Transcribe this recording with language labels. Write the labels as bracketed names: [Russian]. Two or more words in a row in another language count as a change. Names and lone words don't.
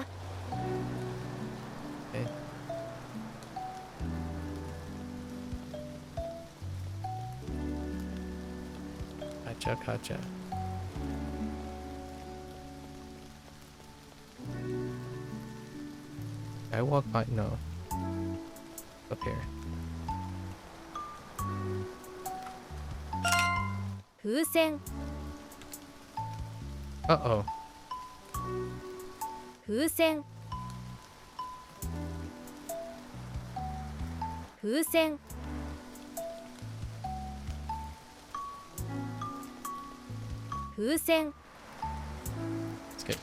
[English] Okay. Gotcha. I walk by. No. Up here. [Japanese] 風船 [English] Uh-oh. [Japanese] 風船風船風船 [English] Let's get